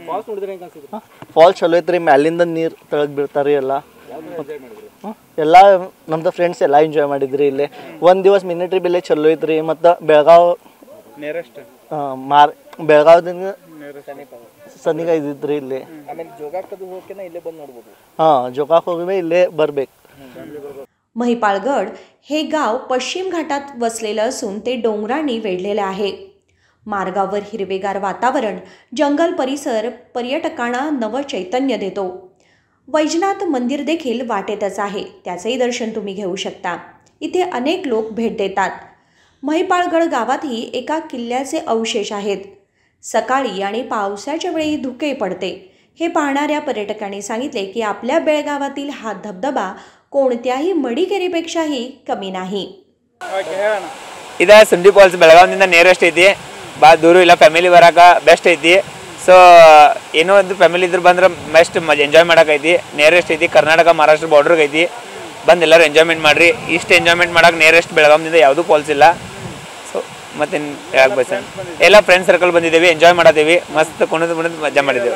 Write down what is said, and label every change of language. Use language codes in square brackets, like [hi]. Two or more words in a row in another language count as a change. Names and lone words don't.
[kn] ಫಾಲ್ಸ್ ಚಲೋ ಐತ್ರಿ, ಮ್ಯಾಲಿಂದ ನೀರು ತೆಳಗೆ ಬೀಳ್ತಾರೆ ಎಲ್ಲ ಎಲ್ಲ ನಮ್ದು ಫ್ರೆಂಡ್ಸ್ ಎಲ್ಲ ಎಂಜಾಯ್ ಮಾಡಿದ್ರಿ ಇಲ್ಲೇ। ಒಂದು ದಿವಸ [en] mini trip [kn] ಇಲ್ಲೇ ಚಲೋ ಐತ್ರಿ, ಮತ್ತು ಬೆಳಗಾವದಿಂದ ಸನಿಗ ಇದ್ದಿದ್ರಿ ಇಲ್ಲಿ। ಜೋಗಾಕ್ ಹೋಗಿ ಇಲ್ಲೇ ಬರ್ಬೇಕು। [mr] महिपालगड हे गाव पश्चिम घाटात वसलेलं असून ते डोंगरांनी वेढलेले आहे। मार्गावर हिरवेगार वातावरण, जंगल परिसर पर्यटकांना नवं चैतन्य देतो। वैजनाथ मंदिर देखील वाटेतच आहे, त्याचेही दर्शन तुम्ही घेऊ शकता। इथे अनेक लोक भेट देतात। महिपालगड गावातही एका किल्ल्याचे अवशेष आहेत। सकाळी आणि पावसाच्या वेळी धुके पडते। हे पाहणाऱ्या पर्यटकांनी सांगितले की आपल्या बेळगावातील हा धबधबा कोणत्याही मडिकेरीपेक्षाही कमी नाही। [kn] ಇದು ಸುಂಡಿ ಫಾಲ್ಸ್ ಬೆಳಗಾವಿನಿಂದ ನಿಯರೆಸ್ಟ್ ಐತಿ, ಭಾಳ ದೂರ ಇಲ್ಲ, ಫ್ಯಾಮಿಲಿ ಬರಾಕ ಬೆಸ್ಟ್ ಐತಿ। ಸೊ ಏನೋ ಒಂದು ಫ್ಯಾಮಿಲಿ ಇದ್ರೆ ಬಂದ್ರೆ [en] best enjoy [kn] ಮಾಡಕೈತಿ। ನಿಯರೆಸ್ಟ್ ಐತಿ, ಕರ್ನಾಟಕ ಮಹಾರಾಷ್ಟ್ರ ಬಾರ್ಡರ್ಗೆ ಐತಿ। ಬಂದು ಎಲ್ಲರೂ ಎಂಜಾಯ್ಮೆಂಟ್ ಮಾಡಿರಿ। ಇಷ್ಟು ಎಂಜಾಯ್ಮೆಂಟ್ ಮಾಡೋಕೆ ನಿಯರೆಸ್ಟ್ ಬೆಳಗಾವಿನಿಂದ ಯಾವುದೂ ಫಾಲ್ಸ್ ಇಲ್ಲ। ಸೊ ಮತ್ತೆ ಹೇಳ್ಬೇಕು ಸರ್, ಎಲ್ಲ [en] friends circle [kn] ಬಂದಿದ್ದೇವೆ, ಎಂಜಾಯ್ ಮಾಡತ್ತೀವಿ, ಮಸ್ತ್ ಕುಣಿದು ಮಜಾ ಮಾಡಿದ್ದೇವೆ।